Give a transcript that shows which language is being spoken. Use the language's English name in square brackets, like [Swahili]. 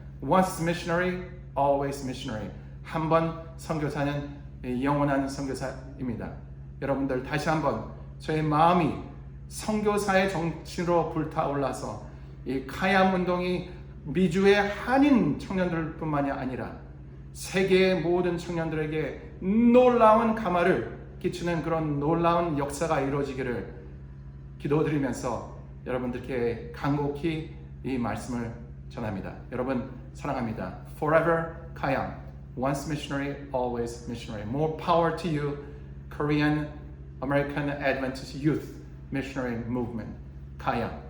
[English] Once missionary, always missionary. [Korean] 한 번 선교사는 영원한 선교사입니다. 여러분들 다시 한번 저의 마음이 선교사의 정신으로 불타올라서 이 카얌 운동이 미주의 한인 청년들뿐만이 아니라 세계의 모든 청년들에게 놀라운 감화를 끼치는 그런 놀라운 역사가 이루어지기를 기도드리면서 여러분들께 간곡히 이 말씀을 전합니다. 여러분 사랑합니다. [English] Forever Kayam. Once missionary, always missionary. More power to you, Korean American Adventist Youth Missionary Movement. Kayam.